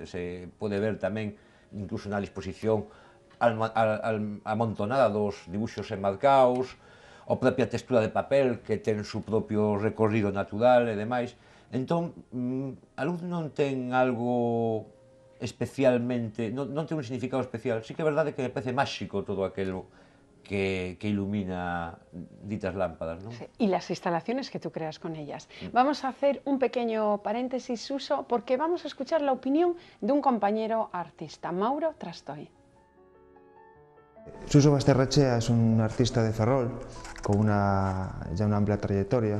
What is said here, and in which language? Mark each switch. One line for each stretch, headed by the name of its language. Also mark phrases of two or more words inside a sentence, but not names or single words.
Galician: Se pode ver tamén, incluso na disposición amontonada dos dibuixos enmarcados, a propia textura de papel que ten o seu propio recorrido natural e demais. Entón, a luz non ten algo especialmente, non ten un significado especial. Sí que é verdade que me parece máxico todo aquilo que ilumina ditas lámparas, ¿no?
Spanish: Sí, y las instalaciones que tú creas con ellas. Vamos a hacer un pequeño paréntesis, Suso, porque vamos a escuchar la opinión de un compañero artista, Mauro Trastoy. Suso Basterrechea es un artista de Ferrol con ya una amplia trayectoria.